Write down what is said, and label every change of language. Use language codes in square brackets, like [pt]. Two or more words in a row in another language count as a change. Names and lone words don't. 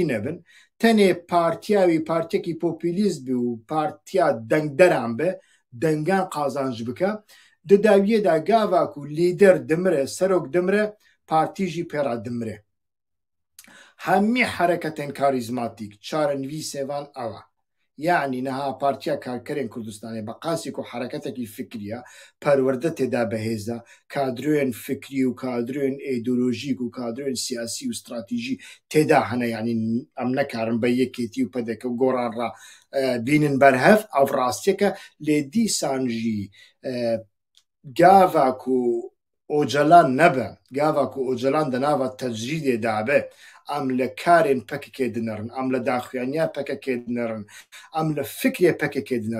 [ku] nebin tenê partiya wî partiyekî popülîst bî û partiya dengderan be dengan qazanc bike di dawiyê de gava ku lîder dimire serok dimire partî jî pêra dimire hemî hereketên karîzmatîk çarenivîsê wan ew e يعني نها بارتيا كاركرين كردستاني بقاسك وحركتك الفكرية پەروەردە تێدا بەهێزە کادروێن فکری و کادروێن ئیدۆلۆژیک و کادروێن سیاسی و استراتیژی تێدا هەنە یعنی ئەم نەکارن بە یەکێتی و پەدەکە و گۆڕانڕا بینن بەرهەف ئەو ڕاستیەکە لێ دیسانژی گاڤاک و ئۆجەلان نەبە گاڤاک و ئۆجەلان دەناوە تەجریدێ دابێ ئەم لە کارێن پەکێ دنەڕن ئەم لە داخوێنیا پەکەکێ دنەڕن ئەم لە فکرێ پەکێکێ دنەڕ